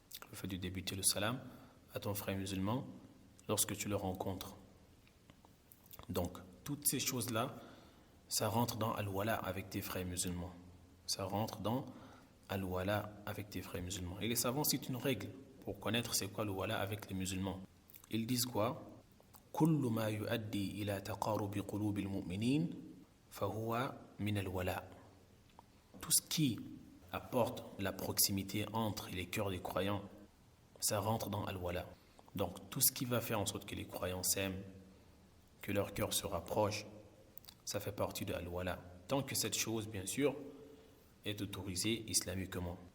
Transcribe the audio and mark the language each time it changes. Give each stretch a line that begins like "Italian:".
French: Le fait de débuter le salam à ton frère musulman lorsque tu le rencontres. Donc, toutes ces choses-là, ça rentre dans al-wala avec tes frères musulmans. Ça rentre dans al-wala avec tes frères musulmans. Et les savants citent une règle pour connaître c'est quoi le wala avec les musulmans. Ils disent quoi?
Arabic: كل ما يؤدي إلى تقارب قلوب المؤمنين فهو من الولاء.
French: Tout ce qui apporte la proximité entre les cœurs des croyants, ça rentre dans al-wala. Donc tout ce qui va faire en sorte que les croyants s'aiment, que leur cœur se rapproche, ça fait partie de al-wala. Tant que cette chose, bien sûr, est autorisée islamiquement.